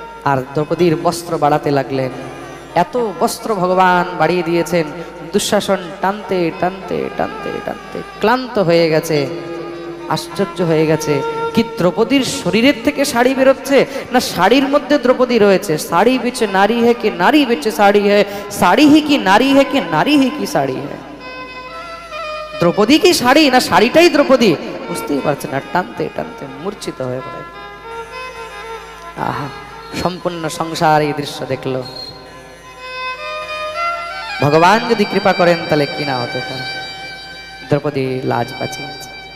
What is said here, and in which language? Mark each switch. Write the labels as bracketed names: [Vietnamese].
[Bangla] আর দ্রৌপদীর বস্ত্র বাড়াতে লাগলেন। এত বস্ত্র ভগবান বাড়িয়ে দিয়েছেন, দুঃশাসন টানতে টানতে টানতে টানতে ক্লান্ত হয়ে গেছে। আশ্চর্য হয়ে গেছে, কি দ্রৌপদীর শরীরের থেকে শাড়ি বেরোচ্ছে, না শাড়ির মধ্যে দ্রৌপদী রয়েছে। [Hindi] শাড়ি বিচ নারী है कि नारी बिच साड़ी है, साड़ी ही की नारी है कि नारी ही की साड़ी है। [Bangla] দ্রৌপদী কি শাড়ি, না শাড়িটাই দ্রৌপদী, বুঝতেই পারছে না। টানতে টানতে মূর্ছিত হয়ে পড়ে। আহা, সম্পূর্ণ সংসার এই দৃশ্য দেখলো। ভগবান যদি কৃপা করেন তাহলে কি না হতে পারে। দ্রৌপদী লাজ বাঁচিয়েছে।